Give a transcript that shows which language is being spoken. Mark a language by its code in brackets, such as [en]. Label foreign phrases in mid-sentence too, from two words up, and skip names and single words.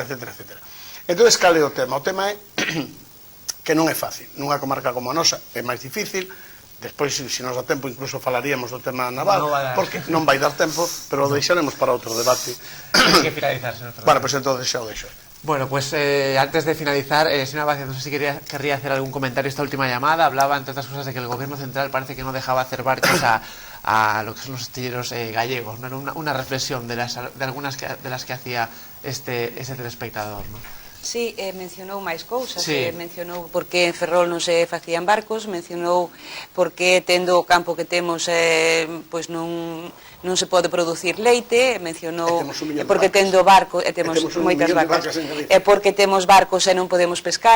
[gl] Entón, cal é o tema? O tema é que non é fácil. Nunha comarca como a nosa é máis difícil. Despois, se nos dá tempo, incluso falaríamos do tema naval, porque non vai dar tempo, pero o deixaremos para outro debate. Hai que finalizar, señor Fernández. Bueno, pois entón xa o deixo. [es] Bueno, pues antes de finalizar, señora Vázquez, no sé si querría hacer algún comentario esta última llamada. Hablaba, entre otras cosas, de que el gobierno central parece que no dejaba hacer barcos a lo que son los astilleros gallegos, ¿no? Era una reflexión de algunas de las que hacía ese telespectador, ¿no? [gl] Sí, mencionou máis cousas, [es] sí. [gl] Mencionou porque en Ferrol non se facían barcos, mencionou porque tendo o campo que temos pois non se pode producir leite, mencionou porque tendo barco e temos moitas vacas, e porque temos barcos e non podemos pescar.